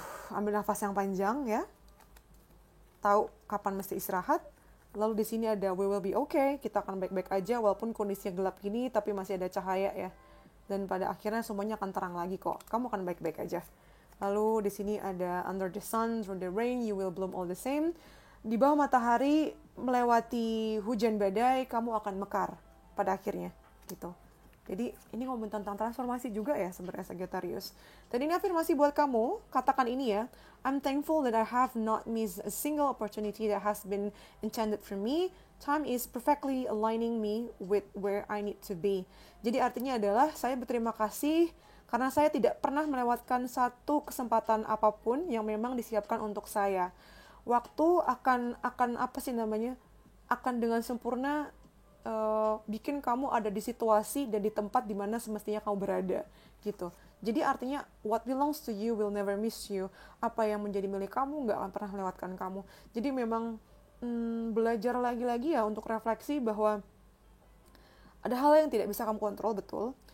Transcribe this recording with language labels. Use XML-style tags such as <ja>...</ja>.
<id>Ambil nafas yang panjang ya. Tahu kapan mesti istirahat. Lalu di sini ada</id> <en>we will be okay,</en> <id>kita akan baik-baik aja walaupun kondisinya gelap gini, tapi masih ada cahaya ya. Dan pada akhirnya semuanya akan terang lagi kok. Kamu akan baik-baik aja. Lalu di sini ada</id> <en>under the sun, through the rain, you will bloom all the same.</en> <id>Di bawah matahari, melewati hujan badai, kamu akan mekar pada akhirnya, gitu. Jadi ini ngomong tentang transformasi juga ya sebenarnya Sagittarius. Dan ini afirmasi buat kamu, katakan ini ya.</id> <en>I'm thankful that I have not missed a single opportunity that has been intended for me. Time is perfectly aligning me with where I need to be.</en> <id>Jadi artinya adalah saya berterima kasih karena saya tidak pernah melewatkan satu kesempatan apapun yang memang disiapkan untuk saya. Waktu akan apa sih namanya? Akan dengan sempurna bikin kamu ada di situasi dan di tempat di mana semestinya kamu berada, gitu. Jadi artinya</id> <en>what belongs to you will never miss you.</en> <id>Apa yang menjadi milik kamu nggak akan pernah melewatkan kamu. Jadi memang belajar lagi-lagi ya untuk refleksi bahwa ada hal yang tidak bisa kamu kontrol, betul.</id>